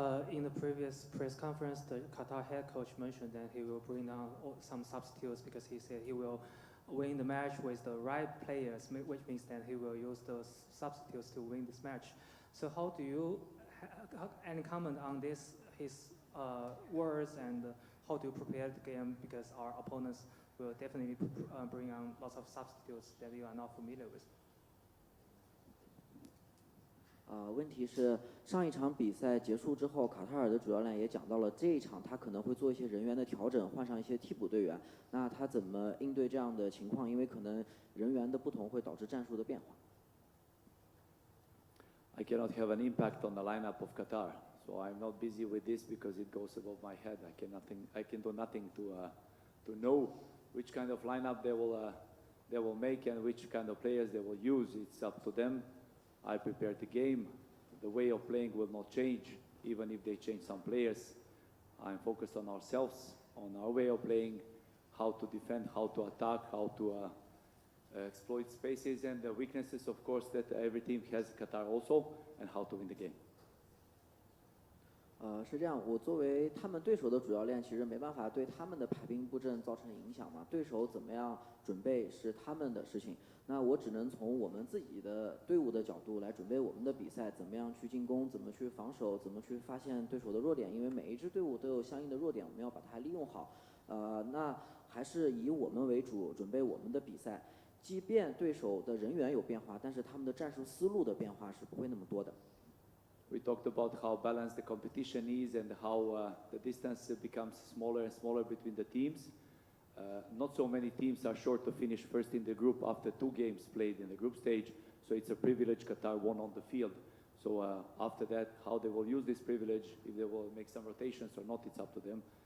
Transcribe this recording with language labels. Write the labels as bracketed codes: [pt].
[en] In the previous press conference, the Qatar head coach mentioned that he will bring down some substitutes because he said he will win the match with the right players, which means that he will use those substitutes to win this match. So how do you, any comment on this, his words, and how do you prepare the game, because our opponents will definitely bring on lots of substitutes that you are not familiar with. [zh] 问题是上一场比赛结束之后，卡塔尔的主教练也讲到了这一场他可能会做一些人员的调整，换上一些替补队员。那他怎么应对这样的情况？因为可能人员的不同会导致战术的变化。 [en] I cannot have an impact on the lineup of Qatar, so I'm not busy with this because it goes above my head. I can do nothing to know which kind of lineup they will make and which kind of players they will use. It's up to them. I prepared the game. The way of playing will not change, even if they change some players. I'm focused on ourselves, on our way of playing, how to defend, how to attack, how to exploit spaces and the weaknesses, of course, that every team has, Qatar also, and how to win the game. [zh] 是这样，我作为他们对手的主教练，其实没办法对他们的排兵布阵造成影响嘛。对手怎么样准备是他们的事情，那我只能从我们自己的队伍的角度来准备我们的比赛，怎么样去进攻，怎么去防守，怎么去发现对手的弱点。因为每一支队伍都有相应的弱点，我们要把它利用好。那还是以我们为主，准备我们的比赛。即便对手的人员有变化，但是他们的战术思路的变化是不会那么多的。 [en] We talked about how balanced the competition is and how the distance becomes smaller and smaller between the teams. Not so many teams are sure to finish first in the group after 2 games played in the group stage, so it's a privilege Qatar won on the field. So after that, how they will use this privilege, if they will make some rotations or not, it's up to them.